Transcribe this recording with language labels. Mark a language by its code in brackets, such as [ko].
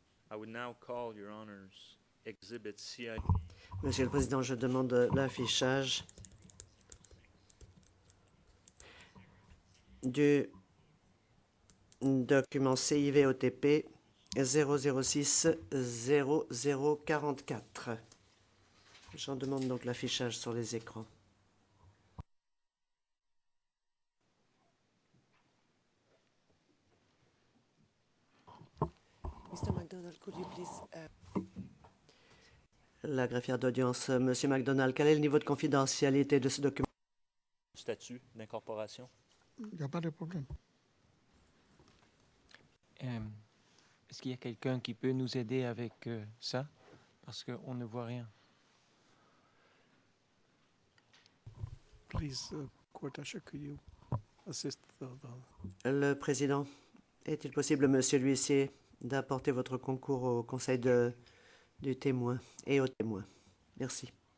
[en] I would now call, Your Honors, Exhibit CI. [fr] Monsieur le Président, je demande l'affichage du document CIVOTP 006 0044. J'en demande donc l'affichage sur les écrans. [en] Mr. McDonald, could you please... [fr] La greffière d'audience, Monsieur McDonald, quel est le niveau de confidentialité de ce document? Statut d'incorporation. Il n'y a pas de problème. Est-ce qu'il y a quelqu'un qui peut nous aider avec ça? Parce qu'on ne voit rien. [en] Please, Court Usher, could you assist [fr] Le Président, est-il possible, Monsieur l'huissier, d'apporter votre concours au conseil du témoin et aux témoins? Merci.